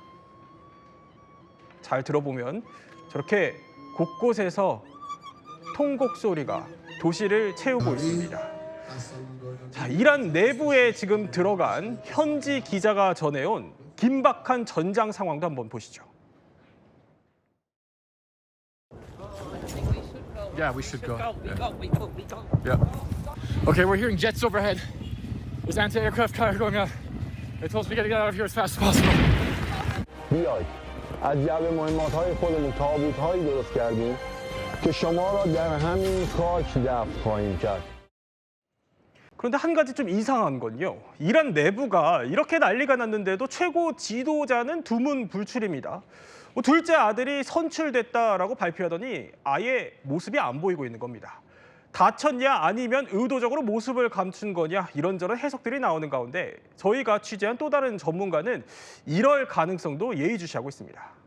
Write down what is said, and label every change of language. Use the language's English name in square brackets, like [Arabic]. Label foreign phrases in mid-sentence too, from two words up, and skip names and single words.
[Korean] 잘 들어보면 저렇게 곳곳에서 통곡 소리가 도시를 채우고 있습니다. 자, 이란 내부에 지금 들어간 현지 기자가 전해온 긴박한 전장 상황도 한번 보시죠. [English] Yeah, we should go. Yeah. Okay, we're hearing jets overhead. There's anti-aircraft fire going on. They told us we gotta get out of here as fast as possible. [Persian] بیاید از جعبه مهمات‌های خودمون تابوت‌هایی درست کردیم که شما را در همین خاک دفن خواهیم کرد. [Korean] 그런데 한 가지 좀 이상한 건요. 이란 내부가 이렇게 난리가 났는데도 최고 지도자는 두문불출입니다. 둘째 아들이 선출됐다라고 발표하더니 아예 모습이 안 보이고 있는 겁니다. 다쳤냐 아니면 의도적으로 모습을 감춘 거냐 이런저런 해석들이 나오는 가운데 저희가 취재한 또 다른 전문가는 이럴 가능성도 예의주시하고 있습니다.